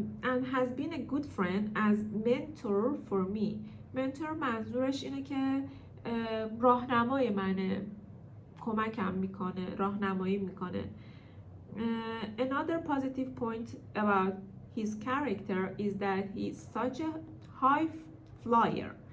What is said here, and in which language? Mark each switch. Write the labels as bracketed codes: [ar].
[en] And has been a good friend as mentor for me. [fa] mentor منظورش اینه که راهنمای منه، کمکم میکنه، راهنمایی میکنه. [en] Another positive point about his character is that he is such a high flyer.